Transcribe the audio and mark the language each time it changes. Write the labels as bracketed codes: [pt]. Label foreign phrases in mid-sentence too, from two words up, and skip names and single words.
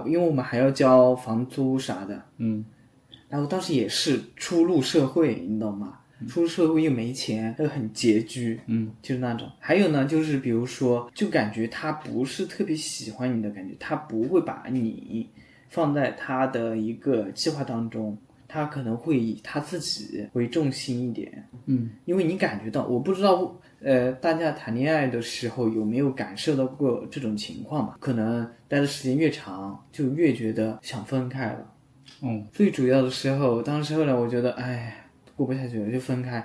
[zh] 因为我們還要交房租啥的，然後當時也是初入社會，你懂嗎？初入社會又沒錢，又很拮據，就是那種。還有呢，就是比如說，就感覺他不是特別喜歡你的感覺，他不會把你放在他的一個計劃當中。他可能會以他自己為重心一點，因為你感覺到，我不知道，大家談戀愛的時候有沒有感受到過這種情況吧？可能待的時間越長，就越覺得想分開了。最主要的時候，當時後來我覺得，過不下去了，就分開。